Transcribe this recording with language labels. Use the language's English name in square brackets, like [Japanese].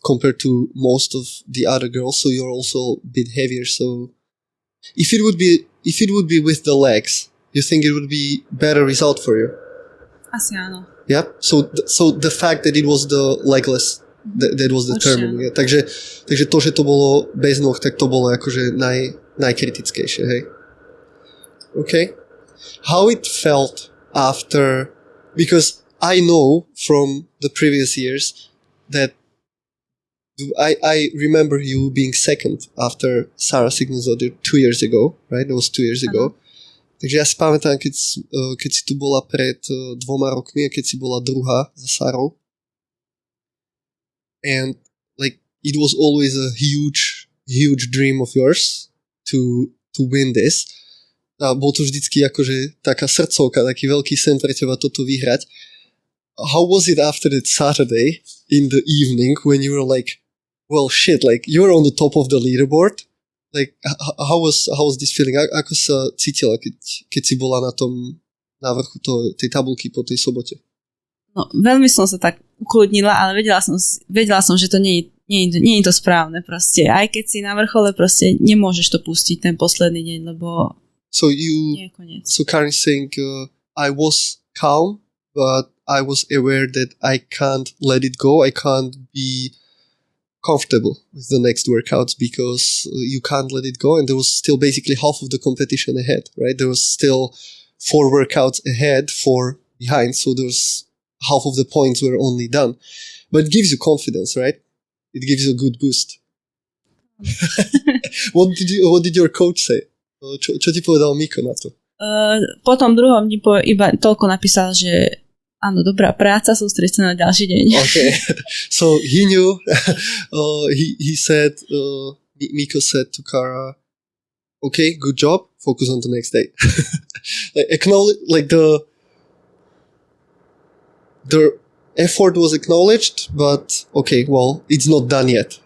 [English] Compared to most of the other girls, so you're also a bit heavier. So if it would be with the legs, you think it would be better result for you? [Slovak] Asi áno. [English] Yeah. So the fact that it was the legless, that was determining. Yeah. [Slovak] Takže to, že to bolo bez nôh, tak to bolo akože najkritickejšie, hej? [English] Okay. How it felt after, because I know from the previous years that I remember you being second after Sarah Sigmundsdóttir 2 years ago, right? That was 2 years ago. [Slovak] Takže ja si pamätám, keď si tu bola pred 2 rokmi a keď si bola druhá za Sarou. [English] And like, it was always a huge dream of yours to win this. [Slovak] A bol to vždycky akože taká srdcovka, taký veľký sen pre teba toto vyhrať. [English] How was it after that Saturday in the evening when you were like, well shit, like you were on the top of the leaderboard? Like how was this feeling? [Slovak] Ako sa cítila, keď si bola na vrchu tej tabulky po tej sobote? No, veľmi som sa tak ukludnila, ale vedela som, že to nie je to správne proste. Aj keď si na vrchole, proste nemôžeš to pustiť ten posledný deň, lebo nie je koniec. [English] So Karin saying, I was calm, but I was aware that I can't let it go. I can't be comfortable with the next workouts because you can't let it go, and there was still basically half of the competition ahead, right? There was still 4 workouts ahead, 4 behind, so there's half of the points were only done. But it gives you confidence, right? It gives you a good boost. What did your coach say? [Slovak] Čo ti povedal Miko na to? Po tom druhom dni iba toľko napísal, že áno, dobrá práca, sústreď sa na ďalší deň. [English] Okay. So he knew, he said, Miko said to Kara, okay, good job, focus on the next day. Like acknowledge, like the effort was acknowledged, but okay, well, it's not done yet.